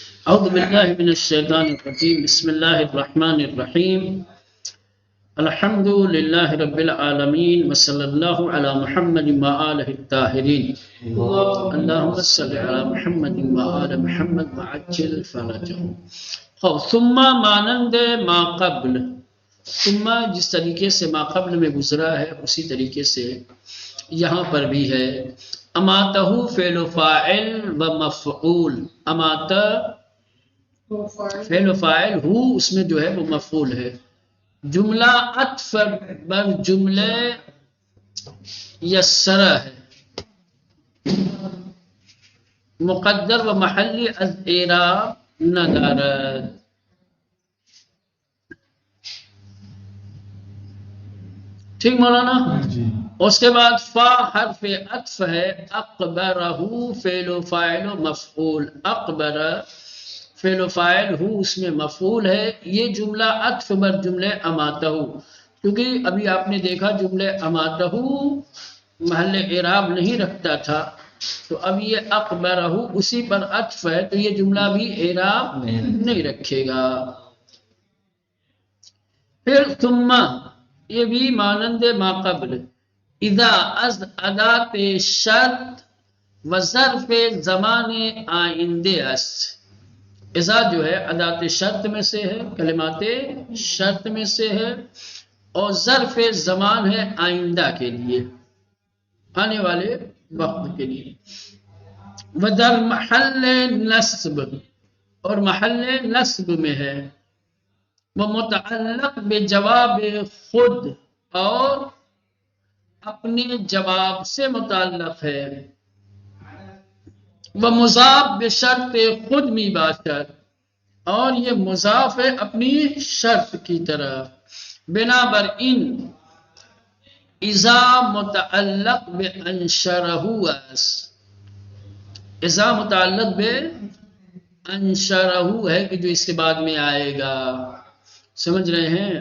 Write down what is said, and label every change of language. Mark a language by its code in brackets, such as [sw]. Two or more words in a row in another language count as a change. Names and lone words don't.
[ar] اعوذ باللہ من الشیطان الرجیم بسم اللہ الرحمن الرحیم الحمد للہ رب العالمین وصلی اللہ علی محمد وآلہ الطاہرین اللہم صلی علی محمد وآل محمد وعجل فرجہم. [fa] ثم مانند ما قبل، [ur] ثم جس طریقے سے ما قبل میں گزرا ہے اسی طریقے سے یہاں پر بھی ہے. اماتہ فعل و فاعل و مفعول، اماتہ فعل و فاعل ہو اس میں جو ہے وہ مفعول ہے. [fa] جملہ عطف بر جملے یسرہ ہے، مقدر و محلی از اعراب ندارد. [ur] ٹھیک مولانا؟ اس کے بعد فا حرف عطف ہے، اقبرہ فعل و فاعل و مفعول، اقبر فعل و فاعل ہو اس میں مفعول ہے. یہ جملہ [fa] عطف بر جملے اماتہ، [ur] کیونکہ ابھی آپ نے دیکھا جملے اماتہ محل اعراب نہیں رکھتا تھا، تو اب یہ اقبرہ اسی پر عطف ہے تو یہ جملہ بھی اعراب نہیں رکھے گا. [fa] پھر ثم [ur] یہ بھی [fa] مانند ما قبل، اذا از ادات شرط و ظرف زمان آئندے است. [ur] اذا جو ہے ادات شرط میں سے ہے، کلمات شرط میں سے ہے، اور ظرف زمان ہے آئندہ کے لیے، آنے والے وقت کے لیے. [fa] ودر محل نصب، [ur] اور محل نصب میں ہے. [fa] وہ متعلق بجواب خود، [ur] اور اپنے جواب سے متعلق ہے. [fa] وہ مضاف بشرط خود می باشد، [ur] اور یہ مضاف ہے اپنی شرط کی طرف. [fa] بنا بر ان اذا متعلق بانشرہ است، [ur] اذا متعلق بانشرہ ہے کہ جو اس کے بعد میں آئے گا، سمجھ رہے ہیں؟